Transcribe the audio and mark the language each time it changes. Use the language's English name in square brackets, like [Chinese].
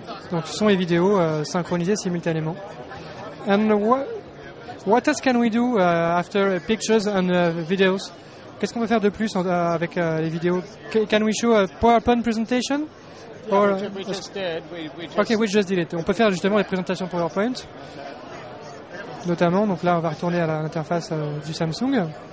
[French] Donc son et vidéo synchronisés simultanément. [English] And what else can we do after pictures and videos? [French] Qu'est-ce qu'on peut faire de plus avec les vidéos? [English] Can we show a PowerPoint presentation? Or, We just did. Okay, we just did it. [French] On peut faire justement les présentations PowerPoint, notamment. Donc là, on va retourner à l'interface du Samsung.